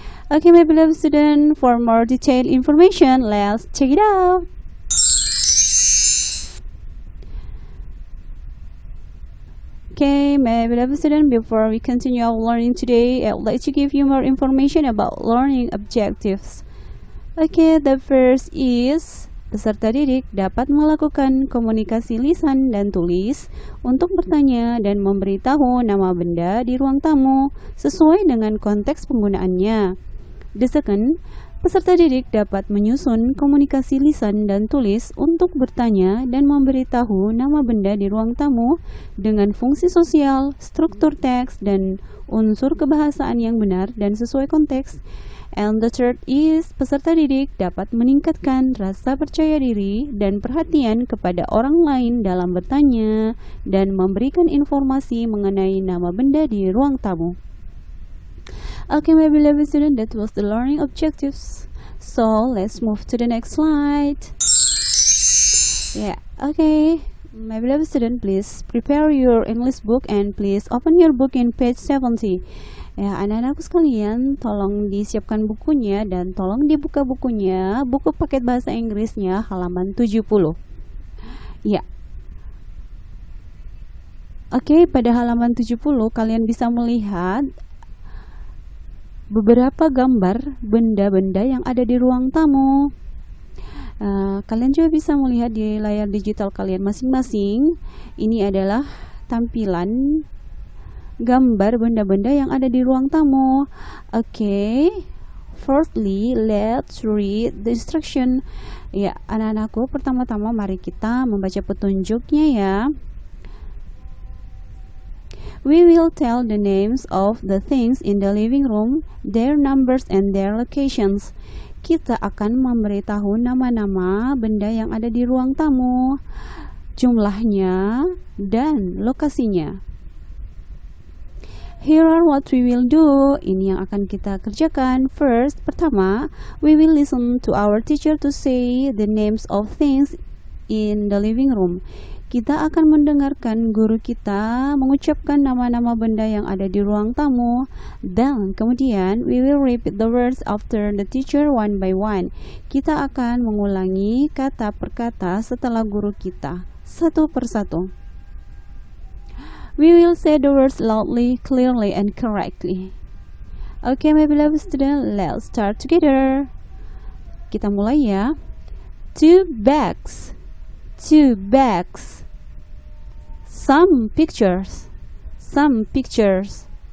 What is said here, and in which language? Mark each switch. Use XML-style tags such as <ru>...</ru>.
<en>Okay, my beloved student, for more detailed information, let's check it out. Okay, my beloved student, before we continue our learning today, I would like to give you more information about learning objectives. Okay, the first is</en> <id>peserta didik dapat melakukan komunikasi lisan dan tulis untuk bertanya dan memberitahu nama benda di ruang tamu sesuai dengan konteks penggunaannya.</id> <en>The second,</en> <id>peserta didik dapat menyusun komunikasi lisan dan tulis untuk bertanya dan memberitahu nama benda di ruang tamu dengan fungsi sosial, struktur teks, dan unsur kebahasaan yang benar dan sesuai konteks.</id> <en>And the third is</en> <id>peserta didik dapat meningkatkan rasa percaya diri dan perhatian kepada orang lain dalam bertanya dan memberikan informasi mengenai nama benda di ruang tamu.</id> <en>Okay, my beloved student, that was the learning objectives. So let's move to the next slide. Yeah, okay. My beloved student, please prepare your English book and please open your book in page 70.</en> <id>Ya, anak-anakku sekalian, tolong disiapkan bukunya dan tolong dibuka bukunya, buku paket bahasa Inggrisnya halaman 70. Ya. Oke, pada halaman 70 kalian bisa melihat beberapa gambar benda-benda yang ada di ruang tamu. Kalian juga bisa melihat di layar digital kalian masing-masing. Ini adalah tampilan gambar benda-benda yang ada di ruang tamu.</id> <en>Okay, firstly, let's read the instruction.</en> <id>Ya, anak-anakku, pertama-tama mari kita membaca petunjuknya ya.</id> <en>We will tell the names of the things in the living room, their numbers and their locations.</en> <id>Kita akan memberitahu nama-nama benda yang ada di ruang tamu, jumlahnya, dan lokasinya.</id> <en>Here are what we will do.</en> <id>Ini yang akan kita kerjakan.</id> <en>First,</en> <id>pertama,</id> <en>we will listen to our teacher to say the names of things in the living room.</en> <id>Kita akan mendengarkan guru kita mengucapkan nama-nama benda yang ada di ruang tamu. Dan kemudian,</id> <en>we will repeat the words after the teacher one by one.</en> <id>Kita akan mengulangi kata per kata setelah guru kita, satu persatu.</id> <en>We will say the words loudly, clearly, and correctly. Okay, my beloved student, let's start together.</en> <id>Kita mulai ya.</id> <en>2 bags. 2 bags. Some pictures. Some pictures.</en>